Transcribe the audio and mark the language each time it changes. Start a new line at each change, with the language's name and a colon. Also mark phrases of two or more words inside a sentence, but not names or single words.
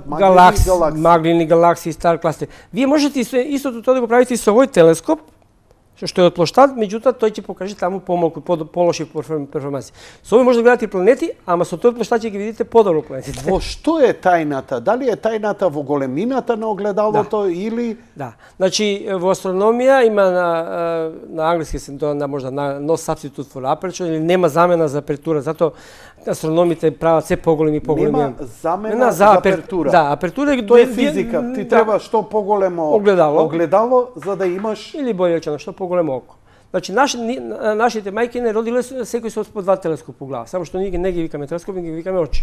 Macedonian: маглини галаксии, стар кластери. Вие можете истото тоа да го правите и со овој телескоп, што е од плоштад, меѓутоа тој ќе покаже таму помалку, полоши перформанси. Со овој може да гледате планети, ама со тој плоштад ќе ги видите подобро планетите. Во што е тајната? Дали е тајната во големината на огледалото или... Да. Значи, во астрономија има на англиски се тоа можда на
English: no substitute for aperture,
Macedonian: или нема замена за апертура, затоа астрономите прават се поголеми. Нема замена за апертура. Да, апертура е... Тоа е физика. Ти треба што поголемо огледало за да имаш... Или бојачено, што поголемо око. Значи, нашите мајки не родиле секој со по 2 телескопи по глава, само што ние не ги викаме телескопи, ги викаме очи.